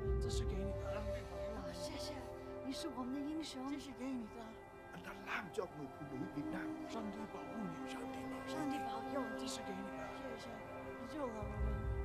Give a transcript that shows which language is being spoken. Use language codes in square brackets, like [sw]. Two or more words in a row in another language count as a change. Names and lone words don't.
[zh] 是给你的。谢谢，你是我们的英雄。这是给你的。 [vi] Anh đã làm cho người phụ nữ Việt Nam. [zh] 上帝保护你，上帝保护你。上帝保佑你。这是给你的。谢谢，你救了我们。